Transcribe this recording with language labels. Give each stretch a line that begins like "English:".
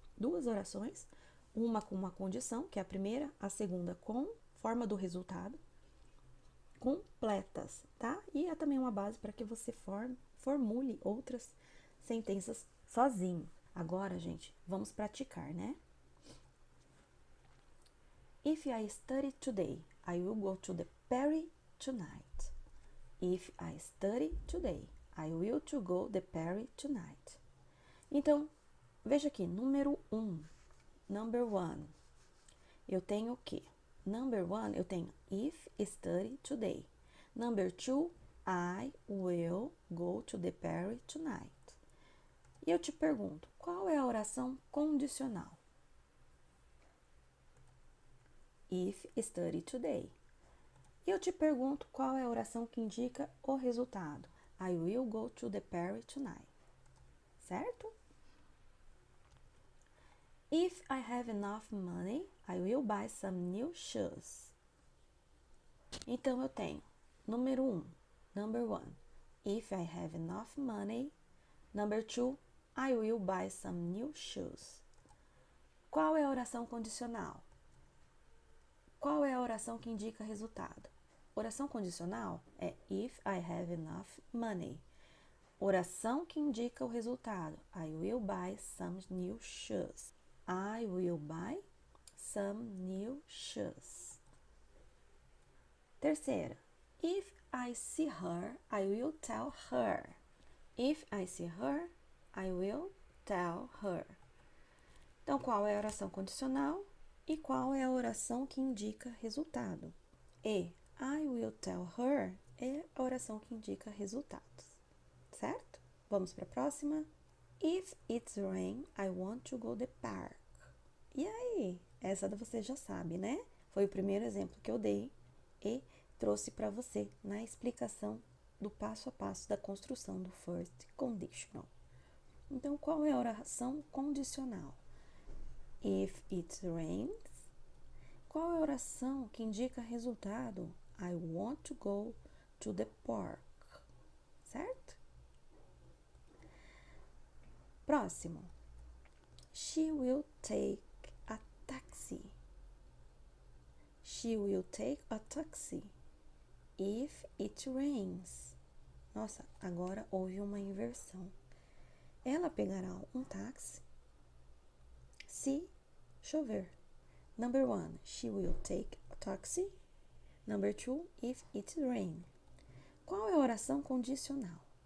Portuguese: Duas orações, uma com uma condição, que é a primeira, a segunda com forma do resultado, completas, tá? E é também uma base para que você formule outras sentenças sozinho. Agora, gente, vamos praticar, né?
English: If I study today, I will go to the Perry tonight. If I study today, I will to go the Perry tonight.
Portuguese: Então, veja aqui, número 1,
English: number 1.
Portuguese: Eu tenho o quê?
English: Number 1,
Portuguese: eu tenho
English: if study today. Number 2, I will go to the Perry tonight.
Portuguese: E eu te pergunto, qual é a oração condicional?
English: If study today.
Portuguese: E eu te pergunto, qual é a oração que indica o resultado?
English: I will go to the Perry tonight.
Portuguese: Certo?
English: If I have enough money, I will buy some new shoes.
Portuguese: Então, eu tenho número 1,
English: number 1. If I have enough money. Number 2, I will buy some new shoes.
Portuguese: Qual é a oração condicional? Qual é a oração que indica resultado? Oração condicional é
English: if I have enough money.
Portuguese: Oração que indica o resultado.
English: I will buy some new shoes. I will buy some new shoes.
Portuguese: Terceira.
English: If I see her, I will tell her. If I see her, I will tell her.
Portuguese: Então, qual é a oração condicional e qual é a oração que indica resultado? E
English: I will tell her
Portuguese: é a oração que indica resultados, certo? Vamos para a próxima.
English: If it's rain, I want to go to the park.
Portuguese: E aí? Essa você já sabe, né? Foi o primeiro exemplo que eu dei e trouxe para você na explicação do passo a passo da construção do first conditional. Então, qual é a oração condicional?
English: If it rains.
Portuguese: Qual é a oração que indica resultado?
English: I want to go to the park.
Portuguese: Certo?
English: Próximo. She will take a taxi. She will take a taxi if it rains.
Portuguese: Nossa, agora houve uma inversão. Ela pegará um táxi se chover.
English: Number 1, she will take a taxi. Number 2, if it rain.
Portuguese: Qual é a oração condicional?